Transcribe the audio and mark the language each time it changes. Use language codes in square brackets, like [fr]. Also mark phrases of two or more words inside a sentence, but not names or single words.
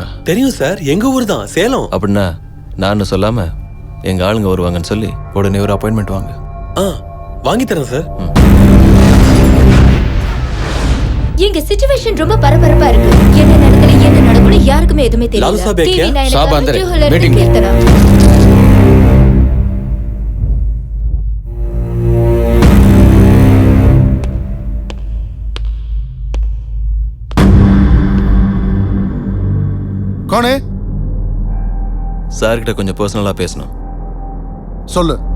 [ta] தெரியும் சார், எங்க ஊர் தான், சேலம். அப்படின்னா நான் சொல்லாம எங்க ஆளுங்க வருவாங்கன்னு சொல்லி உடனே ஒரு அப்பாயின்மெண்ட் வாங்க. வாங்கி தரேன் சார். எங்க சிச்சுவேஷன் ரொம்ப பரபரப்பா இருக்கு. என்ன நடக்கும்னு யாருக்குமே எதுவுமே தெரியல. [hi] लालू साब ए किया? साहब अंदर है, ஜூஹலர் मीटिंग में। [ta] கீர்த்தனா. [hi] कौन है? [ta] சார் கிட்ட கொஞ்சம் பர்சனலா பேசணும். சொல்லு.